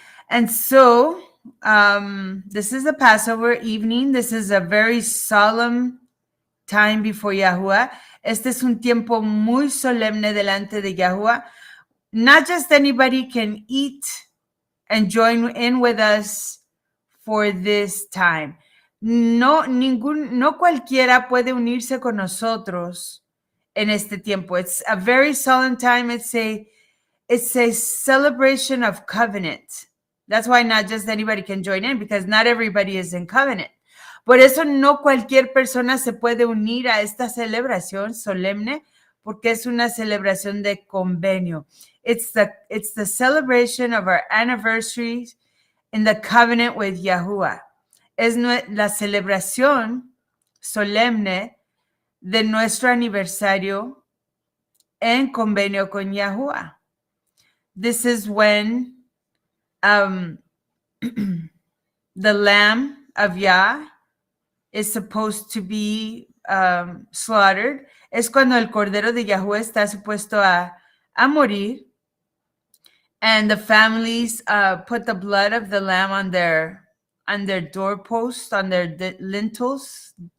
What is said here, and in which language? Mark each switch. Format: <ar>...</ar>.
<en>And so, this is the Passover evening. This is a very solemn time before Yahuwah.</en> <es>Este es un tiempo muy solemne delante de Yahuwah.</es> <en>Not just anybody can eat and join in with us for this time.</en> <es>No cualquiera puede unirse con nosotros en este tiempo.</es> <en>It's a very solemn time. It's a celebration of covenant. That's why not just anybody can join in, because not everybody is in covenant.</en> <es>Por eso no cualquier persona se puede unir a esta celebración solemne, porque es una celebración de convenio.</es> <en>It's the celebration of our anniversary in the covenant with Yahuwah.</en> <es>Es la celebración solemne de nuestro aniversario en convenio con Yahuwah.</es> <en>This is when the lamb of Yah is supposed to be slaughtered.</en> <es>Es cuando el cordero de Yahuwah está supuesto a morir.</es> <en>And the families put the blood of the lamb on their doorposts, on their lintels.</en>